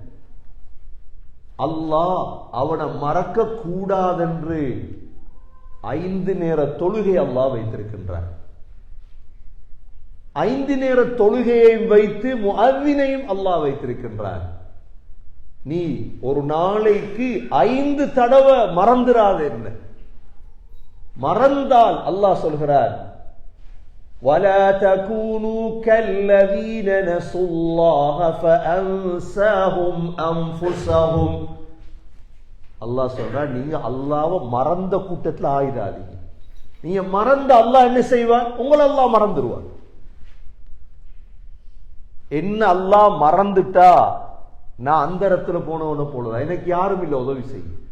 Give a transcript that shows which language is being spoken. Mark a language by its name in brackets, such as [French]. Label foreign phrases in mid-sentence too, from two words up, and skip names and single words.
[Tamil] அல்லாஹ் அவனை மறக்க கூடாதென்று 5 நேர தொழுகை அல்லாஹ் வைத்திருக்கின்றார். 5 நேர தொழுகையை வைத்து முஅவ்வினையும் அல்லாஹ் வைத்திருக்கின்றார். நீ ஒரு நாளைக்கு 5 தடவை மறந்துடாத என்ன. மறந்தால் அல்லாஹ் சொல்கிறார், [Arabic] وَلَا تَكُونُوا كَالَّذِينَ نَسُوا اللَّهَ فَأَنسَاهُمْ أَنفُسَهُمْ. [Tamil] அல்லாஹ் சொல்றார், நீங்க அல்லாஹ்வை மறந்த கூட்டத்தில் ஆயிடாதீங்க. நீங்க மறந்த அல்லாஹ் என்ன செய்வான்? உங்களை அல்லாஹ் மறந்துடுவான். என்ன அல்லாஹ் மறந்துட்டா நான் அந்த இடத்துல போனவன போலதான், எனக்கு யாரும் இல்லை உதவி செய்ய.